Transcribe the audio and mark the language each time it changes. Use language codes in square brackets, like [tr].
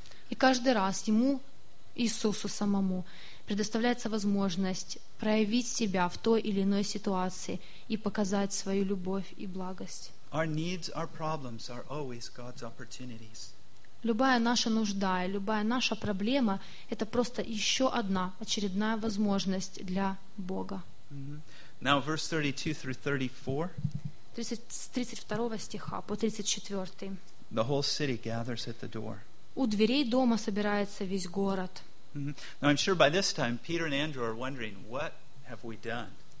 [ru] И каждый раз ему, Иисусу самому, предоставляется возможность проявить себя в той или иной ситуации и показать свою любовь и благость. [en] Our needs, our problems are always God's opportunities. [ru] Любая наша нужда и любая наша проблема — это просто еще одна очередная возможность для Бога. [en] Mm-hmm. Now, verse 32 through 34. [ru] С 32 стиха по 34. [en] The whole city gathers at the door. [ru] У дверей дома собирается весь город. Mm-hmm. [en] Now, I'm sure by this time Peter and Andrew are wondering, what have we done?